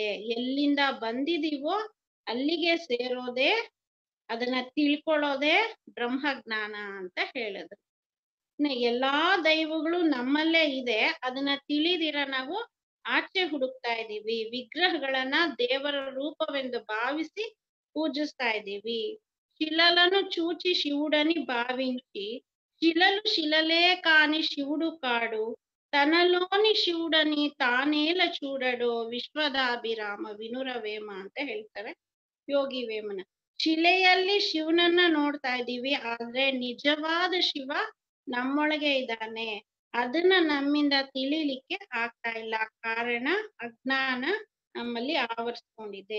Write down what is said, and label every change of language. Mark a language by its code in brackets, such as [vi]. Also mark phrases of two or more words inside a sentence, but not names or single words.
[kn] ಎಲ್ಲಿಂದ ಬಂದಿದೀವೋ ಅಲ್ಲಿಗೆ ಸೇರೋದೇ, ಅದನ್ನ ತಿಳ್ಕೊಳ್ಳೋದೇ ಬ್ರಹ್ಮಜ್ಞಾನ ಅಂತ ಹೇಳಿದ್ರು. ಎಲ್ಲಾ ದೈವಗಳು ನಮ್ಮಲ್ಲೇ ಇದೆ, ಅದನ್ನ ತಿಳಿದಿರ ನಾವು ಆಚೆ ಹುಡುಕ್ತಾ ಇದ್ದೀವಿ. ವಿಗ್ರಹಗಳನ್ನ ದೇವರ ರೂಪವೆಂದು ಭಾವಿಸಿ పూజిస్తా ఇದ್ದೀವಿ. [te] శిలలను చూచి శివుడని భావించి, శిలలు శిలలే కాని శివుడు కాడు, తనలోని శివుడని ತಾನೇಲ చూడడో విశ్వదాభిరామ వినురవేమ [kn] ಅಂತ ಹೇಳ್ತಾರೆ ಯೋಗಿ ವೇಮನ. ಶಿಲೆಯಲ್ಲಿ ಶಿವನನ್ನ ನೋಡ್ತಾ ಇದ್ದೀವಿ, ಆದ್ರೆ ನಿಜವಾದ ಶಿವ ನಮ್ಮೊಳಗೆ ಇದ್ದಾನೆ. ಅದನ್ನ ನಮ್ಮಿಂದ ತಿಳಿಲಿಕ್ಕೆ ಆಗ್ತಾ ಇಲ್ಲ, ಕಾರಣ ಅಜ್ಞಾನ ನಮ್ಮಲ್ಲಿ ಆವರಿಸ್ಕೊಂಡಿದೆ.